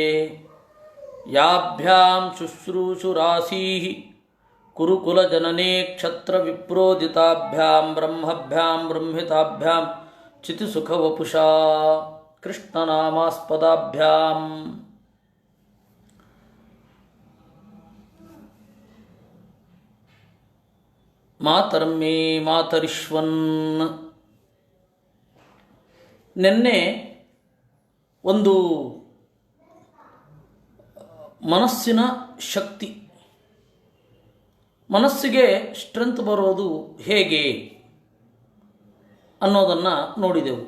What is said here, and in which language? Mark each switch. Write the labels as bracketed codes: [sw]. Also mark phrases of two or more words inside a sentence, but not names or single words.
[sa] ಯಾಭ್ಯಾಂ ಶುಶ್ರೂಷುರಾಸೀಃ ಕುರುಕುಲಜನನೇ ಕ್ಷತ್ರವಿಪ್ರೋದಿತಾಭ್ಯಾಂ ಬ್ರಹ್ಮಭ್ಯಾಂ ಬ್ರಹ್ಮಿತಾಭ್ಯಾಂ ಚಿತಿಸುಖವಪುಷಾ ಕೃಷ್ಣನಾಮಾಸ್ಪದಾಭ್ಯಾಂ ಮಾತರ್ಮೇ ಮಾತರಿಶ್ವನ್. [kn] ನಿನ್ನೆ ಒಂದು ಮನಸ್ಸಿನ ಶಕ್ತಿ, ಮನಸ್ಸಿಗೆ ಸ್ಟ್ರೆಂತ್ ಬರೋದು ಹೇಗೆ ಅನ್ನೋದನ್ನು ನೋಡಿದೆವು.